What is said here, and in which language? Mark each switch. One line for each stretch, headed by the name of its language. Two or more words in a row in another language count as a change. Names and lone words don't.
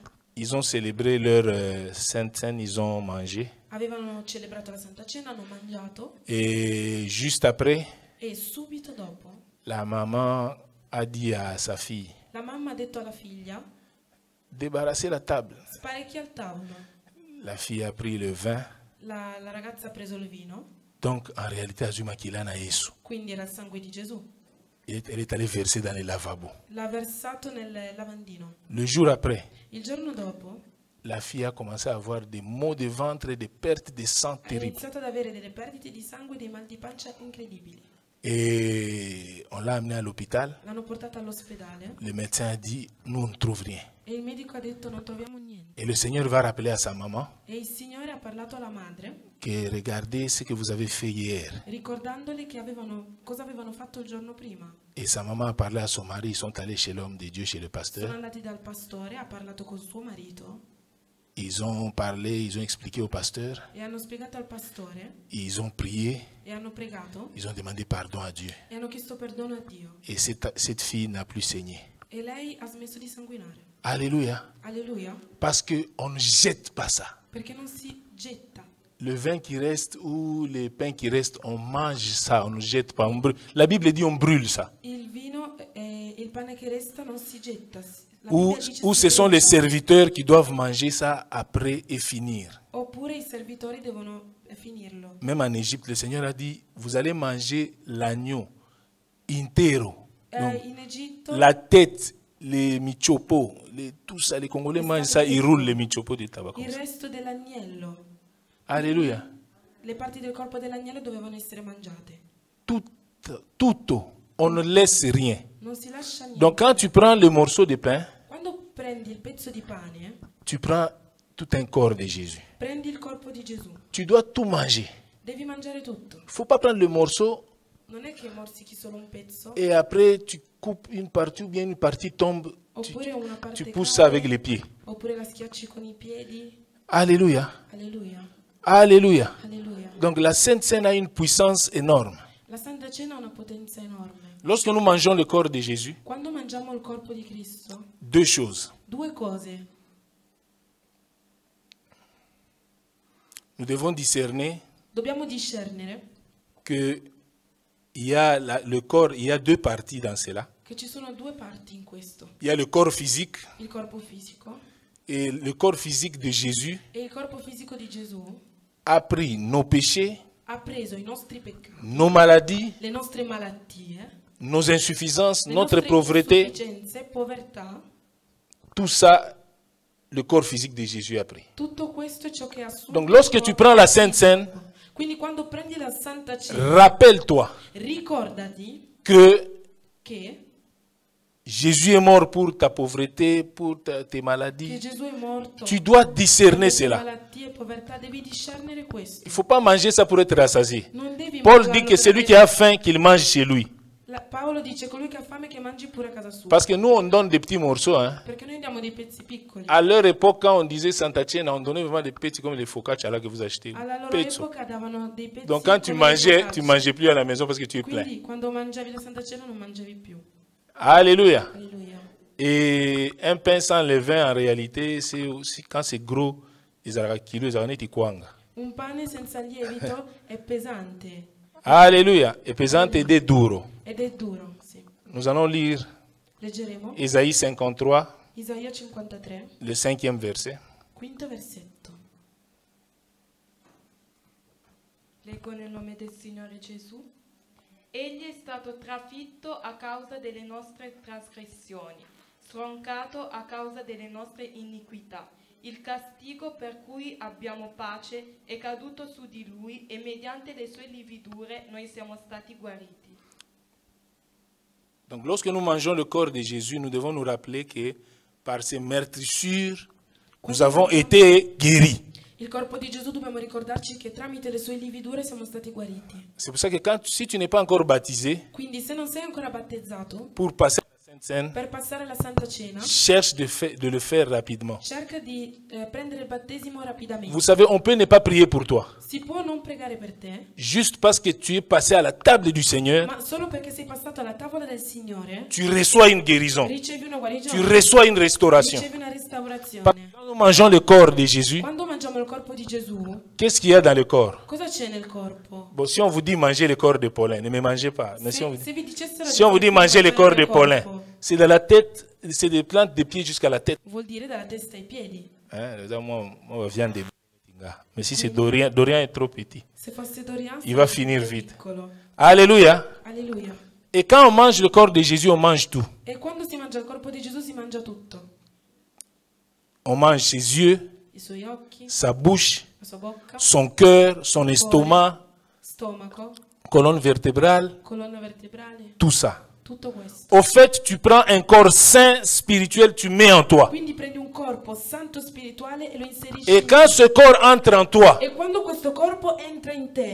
French: ils ont célébré leur Sainte Seine, ils ont mangé.
Italian: avevano celebrato la Santa Cena, hanno mangiato
French: Et juste après,
Italian: e subito dopo
French: la maman a dit à sa fille,
Italian: la mamma ha detto alla figlia:
French: débarrassez la table.
Italian: sparecchia il tavolo.
French: La fille a pris le vin.
Italian: La ragazza ha preso il vino,
French: Donc, en réalité, Azuma Kilana Yesu.
Italian: quindi era il sangue di Gesù.
French: Elle est allée verser dans les lavabos.
Italian: L'ha versato nel lavandino.
French: Le jour après,
Italian: Il giorno dopo
French: la fille a commencé à avoir des maux de ventre et des pertes de sang
Italian: ha
French: terribles.
Italian: iniziato ad avere delle perdite di sangue e dei mal di pancia incredibili.
French: Et on l'a amenée à l'hôpital.
Italian: L'hanno portata all'ospedale
French: Le médecin a dit, nous, on ne trouve rien.
Italian: e il medico ha detto: non troviamo niente.
French: Et le Seigneur va rappeler à sa maman
Italian: E il Signore ha parlato alla madre,
French: que regardez ce que vous avez fait hier.
Italian: ricordandole che cosa avevano fatto il giorno prima.
French: Et sa maman a parlé à son mari, ils sont allés chez l'homme de Dieu, chez le
Italian: Sono
French: pasteur.
Italian: andati dal pastore, ha parlato con suo marito
French: Ils ont parlé, ils ont expliqué au pasteur,
Italian: e hanno spiegato al pastore
French: ils ont prié,
Italian: e hanno pregato
French: ils ont demandé pardon à Dieu.
Italian: e hanno chiesto perdono a Dio.
French: Et cette fille n'a plus saigné.
Italian: E lei ha smesso di sanguinare.
French: Alléluia.
Italian: Alleluia.
French: Parce qu'on ne jette pas ça.
Italian: Perché non si getta.
French: Le vin qui reste ou les pains qui restent, on mange ça, on ne jette pas. On brûle. La Bible dit on brûle ça.
Italian: Il vino e il pane che resta non si getta. La
French: Ou
Italian: Bibbia dice
French: ce
Italian: si
French: sont les
Italian: getta.
French: serviteurs qui doivent manger ça après et finir.
Italian: Oppure i servitori devono finirlo.
French: Même en Égypte, le Seigneur a dit, vous allez manger l'agneau intero. Donc,
Italian: In Egitto
French: la tête, les michopos, tout ça, les Congolais mangent ça, ils roulent les michopos du tabac. Comme
Italian: il
French: ça.
Italian: resto dell'agnello,
French: Alléluia.
Italian: le parti del corpo dell'agnello dovevano essere mangiate.
French: Tout, on ne laisse rien.
Italian: Non si lascia niente.
French: Donc quand tu prends le morceau de pain,
Italian: Quando prendi il pezzo di pane,
French: tu prends tout un corps de Jésus.
Italian: prendi il corpo di Gesù.
French: Tu dois tout manger.
Italian: Devi mangiare tutto.
French: Il ne faut pas prendre le morceau
Italian: Non è che morsichi solo un pezzo,
French: et après tu coupes une partie ou bien une partie tombe.
Italian: oppure una parte
French: Tu pousses ça avec
Italian: cade,
French: les pieds.
Italian: oppure la schiacci con i piedi.
French: Alléluia.
Italian: Alleluia.
French: Alléluia.
Italian: Alleluia.
French: Donc la Sainte Seine a une puissance énorme.
Italian: La Santa Cena ha una potenza enorme.
French: Lorsque nous mangeons le corps de Jésus,
Italian: Quando mangiamo il corpo di Cristo,
French: deux choses.
Italian: due cose.
French: Nous devons discerner
Italian: Dobbiamo discernere
French: que il y a le corps, il y a deux parties dans cela.
Italian: che ci sono due parti in questo.
French: Il y a le corps physique
Italian: Il corpo fisico
French: et le corps physique de Jésus
Italian: e il corpo fisico di Gesù
French: a pris nos péchés
Italian: ha preso i nostri peccati,
French: nos maladies,
Italian: le nostre malattie,
French: nos insuffisances,
Italian: le
French: notre
Italian: nostre
French: pauvreté,
Italian: insufficienze, povertà.
French: tout ça, le corps physique de Jésus a pris.
Italian: Tutto questo è ciò che ha assunto.
French: Donc lorsque tu prends la Sainte Seine,
Italian: Quindi quando prendi la Santa Cena,
French: rappelle-toi
Italian: ricordati
French: que
Italian: che
French: Jésus est mort pour ta pauvreté, pour tes maladies.
Italian: Gesù è morto.
French: Tu dois discerner
Italian: per le
French: cela.
Italian: malattie e povertà, devi discernere questo.
French: Il ne faut pas manger ça pour être rassasié.
Italian: Non devi
French: Paul
Italian: mangiarlo
French: dit que
Italian: per
French: celui
Italian: avere-
French: qui a faim, qu'il mange chez lui.
Italian: Paolo dice colui che ha fame che mangi pure a casa sua.
French: Parce que nous, on donne des petits morceaux. Hein.
Italian: Perché noi diamo dei pezzi piccoli.
French: À leur époque, quand on disait
Italian: Santa Cena,
French: on donnait vraiment des petits comme les focaccia là que vous achetez.
Italian: Alla loro Pezzo. epoca davano dei pezzi.
French: Donc quand tu
Italian: come le
French: mangeais,
Italian: focacce.
French: tu mangeais plus à la maison parce que tu es plein.
Italian: Quindi quando mangiavi la Santa Cena non mangiavi più.
French: Alléluia.
Italian: Alleluia.
French: Et un pain sans levain, en réalité, c'est aussi quand c'est gros, ils ont kilo, ils ont été kwanga.
Italian: Un pane senza lievito è pesante
French: Alléluia. Et pesante et des duro.
Italian: ed è duro, sì.
French: Nous allons lire
Italian: Leggeremo
French: Ésaïe 53,
Italian: Isaia 53,
French: le 5e verset.
Italian: quinto versetto. Leggo nel nome del Signore Gesù. Egli è stato trafitto a causa delle nostre trasgressioni, stroncato a causa delle nostre iniquità. Il castigo per cui abbiamo pace è caduto su di lui e mediante le sue lividure noi siamo stati guariti.
French: Donc lorsque nous mangeons le corps de Jésus, nous devons nous rappeler que par ses meurtrissures, nous avons été guéris.
Italian: Il corpo di Gesù dobbiamo ricordarci che tramite le sue lividure siamo stati guariti.
French: C'est pour ça que si tu n'es pas encore baptisé,
Italian: Quindi se non sei ancora battezzato,
French: pour passer à la Sainte Seine,
Italian: per passare la Santa Cena,
French: cherche de le faire rapidement.
Italian: cerca di prendere il battesimo rapidamente.
French: Vous savez, on peut ne pas prier pour toi.
Italian: Si può non pregare per te,
French: Juste parce que tu es passé à la table du Seigneur,
Italian: ma solo perché sei passato alla tavola del Signore,
French: tu reçois une guérison.
Italian: ricevi una
French: Tu
Italian: guarigione,
French: reçois une restauration.
Italian: ricevi una
French: Parce
Italian: restaurazione.
French: que quand nous mangeons le corps de Jésus,
Italian: Quando mangiamo il corpo di Gesù,
French: qu'est-ce qu'il y a dans le corps?
Italian: cosa c'è nel corpo?
French: Bon, si on vous dit manger le corps de Paulin, ne me mangez pas. Mais si on vous
Italian: Se vi dicessero
French: Si on vous dit manger le corps de Paulin,
Italian: corpo,
French: c'est de la tête, c'est des plantes des pieds jusqu'à la tête.
Italian: vuol dire dalla testa ai piedi.
French: Hein, moi, viande de mais si c'est Dorian, Dorian est trop petit.
Italian: Se fosse Dorian,
French: Il va
Italian: sarebbe
French: finir
Italian: più
French: vite.
Italian: piccolo.
French: Alléluia.
Italian: Alleluia.
French: Et quand on mange le corps de Jésus, on mange tout.
Italian: E quando si mangia il corpo di Gesù si mangia tutto.
French: On mange ses yeux,
Italian: I suoi occhi,
French: sa bouche,
Italian: la sua bocca,
French: son cœur, son estomac,
Italian: stomaco,
French: colonne vertébrale,
Italian: colonna vertebrale,
French: tout ça.
Italian: tutto questo.
French: Au fait, tu prends un corps sain, spirituel, tu mets en toi.
Italian: Quindi prendi un corpo santo spirituale e lo inserisci
French: Et
Italian: in
French: quand
Italian: te.
French: ce corps entre en toi,
Italian: E quando questo corpo entra in te,